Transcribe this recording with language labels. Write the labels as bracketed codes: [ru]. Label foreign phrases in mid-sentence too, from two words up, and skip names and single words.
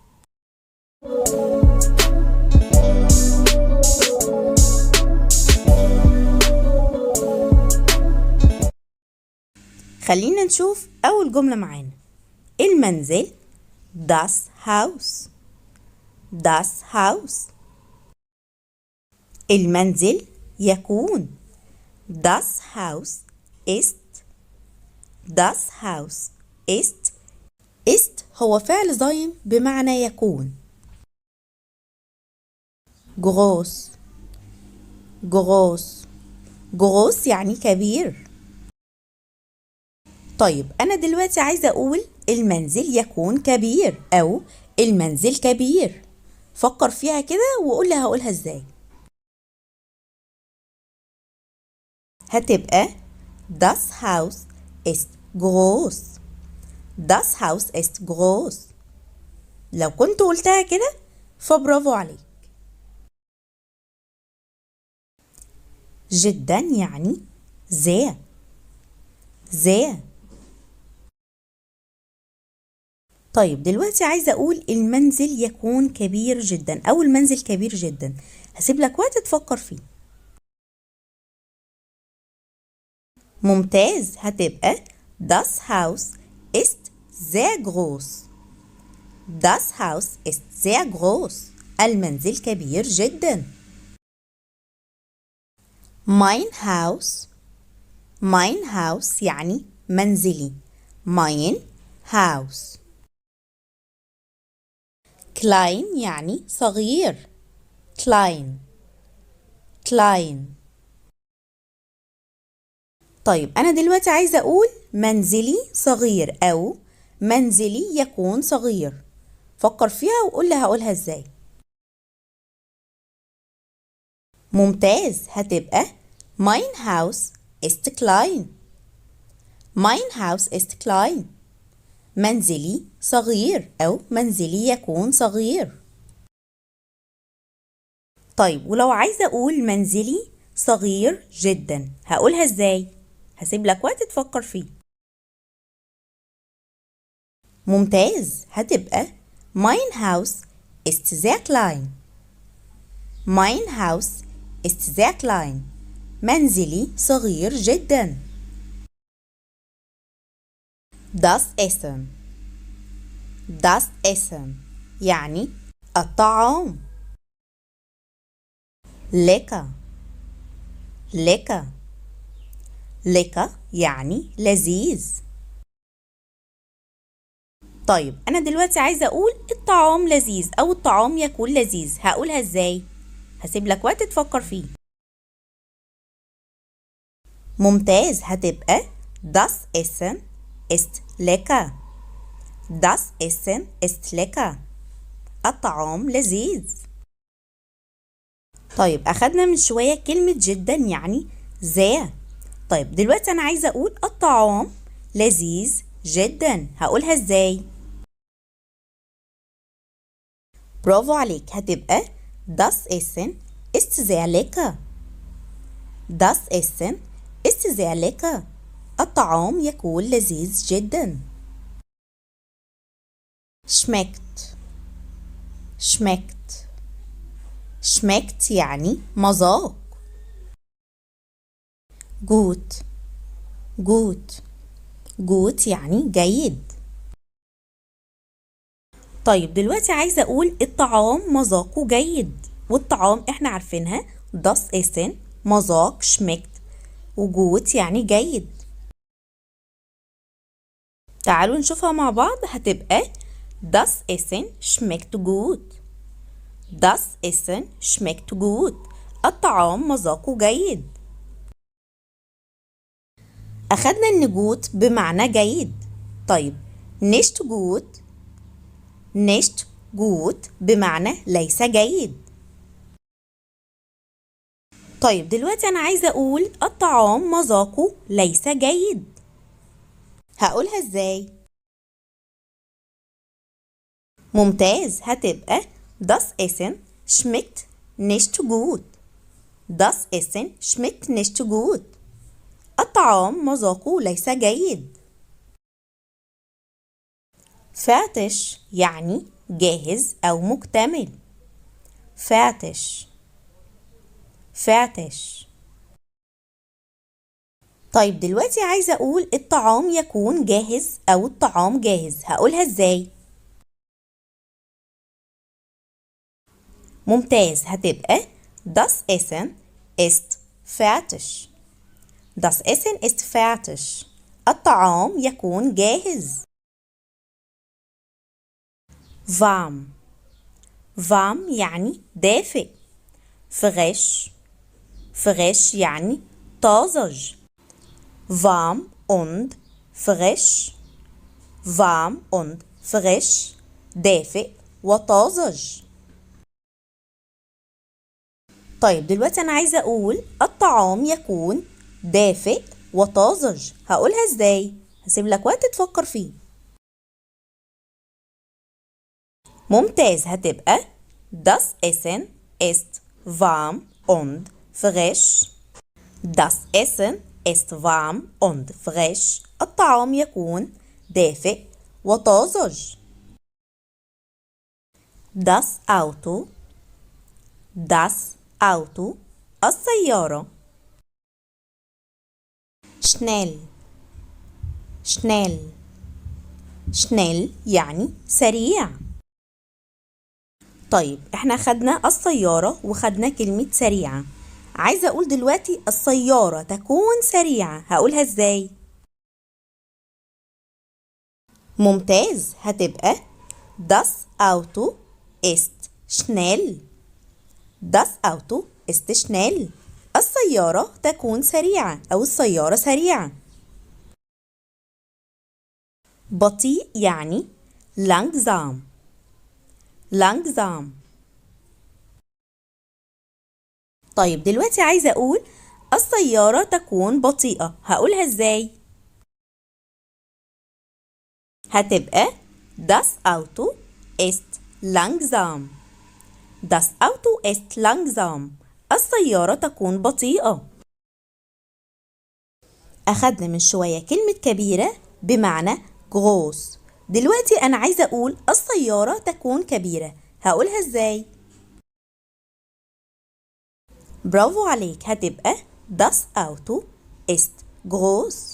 [ar] خلينا نشوف أول جملة معانا. [de] المنزل das Haus. das Haus. [ar] المنزل يكون [de] das Haus ist. das Haus ist. ist [ar] هو فعل ضايم بمعنى يكون. [de] groß. groß. [ar] groß يعني كبير. طيب أنا دلوقتي عايزة أقول المنزل يكون كبير أو المنزل كبير. فكر فيها كده وقول لي هقولها ازاي. [de] هتبقى das Haus ist groß. das Haus ist groß. [ar] لو كنت قلتها كده فبرافو عليك. جدا يعني sehr. [de] sehr. [ar] طيب دلوقتي عايزة أقول المنزل يكون كبير جدا أو المنزل كبير جدا. هسيب لك وقت تفكر فيه. ممتاز. [de] هتبقى das Haus ist sehr groß. das Haus ist sehr groß. [ar] المنزل كبير جدا. [de] mein Haus. mein Haus [ar] يعني منزلي. [de] mein Haus. klein [ar] يعني صغير. [de] klein. klein. [ar] طيب أنا دلوقتي عايزة أقول منزلي صغير أو منزلي يكون صغير. فكر فيها وقول لي هقولها إزاي. ممتاز. [de] هتبقى mein Haus ist klein. mein Haus ist klein. [ar] منزلي صغير أو منزلي يكون صغير. طيب ولو عايزة أقول منزلي صغير جدا هقولها إزاي؟ هسيب لك وقت تفكر فيه. ممتاز. [de] هتبقى mein Haus ist sehr klein. mein Haus ist sehr klein. [ar] منزلي صغير جدا. [de] das Essen. das Essen [ar] يعني الطعام. [de] lecker. lecker. [ar] lecker يعني لذيذ. طيب أنا دلوقتي عايزة أقول الطعام لذيذ أو الطعام يكون لذيذ. هقولها إزاي؟ هسيب لك وقت تفكر فيه. ممتاز. [de] هتبقى das Essen ist lecker. das Essen ist lecker. [ar] الطعام لذيذ. طيب أخدنا من شوية كلمة جدا يعني sehr. طيب دلوقتي أنا عايزة أقول الطعام لذيذ جدا. هقولها إزاي؟ برافو عليك. [de] هتبقى das Essen ist sehr lecker. das Essen ist sehr lecker. [ar] الطعام يكون لذيذ جدا. [de] schmeckt. schmeckt. schmeckt [ar] يعني مذاق. [de] gut. gut. [ar] gut يعني جيد. طيب دلوقتي عايزة أقول الطعام مذاقه جيد. والطعام احنا عارفينها [de] das Essen [ar] مذاق schmeckt وجوت يعني جيد. تعالوا نشوفها مع بعض. [de] هتبقى das Essen schmeckt gut. das Essen schmeckt gut. [ar] الطعام مذاقه جيد. أخدنا إن جوت بمعنى جيد. طيب [de] nicht gut. nicht gut [ar] بمعنى ليس جيد. طيب دلوقتي أنا عايزة أقول الطعام مذاقه ليس جيد. هقولها ازاي؟ ممتاز، هتبقى [de] Das Essen schmeckt nicht gut. Das Essen schmeckt nicht gut. [ar] الطعام مذاقه ليس جيد. fertig يعني جاهز أو مكتمل. [de] fertig fertig. [ar] طيب دلوقتي عايزة أقول الطعام يكون جاهز أو الطعام جاهز، هقولها ازاي؟ ممتاز، هتبقى [de] Das Essen ist fertig. Das Essen ist fertig. [ar] الطعام يكون جاهز. [de] warm warm [ar] يعني دافئ. [de] frisch frisch [ar] يعني طازج. [de] warm und frisch warm und frisch [ar] دافئ وطازج. طيب دلوقتي أنا عايزة أقول الطعام يكون دافئ وطازج، هقولها ازاي؟ هسيب لك وقت تفكر فيه. ممتاز، هتبقى [de] Das Essen ist warm und frisch. Das Essen ist warm und frisch. [ar] الطعام يكون دافئ وطازج. [de] Das Auto das Auto السيارة. schnell schnell schnell [ar] يعني سريع. طيب احنا خدنا السيارة وخدنا كلمة سريعة، عايزة اقول دلوقتي السيارة تكون سريعة، هقولها ازاي؟ ممتاز، هتبقى [de] Das Auto ist schnell. Das Auto ist schnell. [ar] السيارة تكون سريعة أو السيارة سريعة. بطيء يعني [de] langsam langsam. [ar] طيب دلوقتي عايزة أقول السيارة تكون بطيئة، هقولها ازاي؟ [de] هتبقى Das Auto ist langsam. Das Auto ist langsam. [ar] السيارة تكون بطيئة. أخدنا من شوية كلمة كبيرة بمعنى groß. دلوقتي أنا عايزة أقول السيارة تكون كبيرة، هقولها ازاي؟ برافو عليك، هتبقى [de] Das Auto ist groß.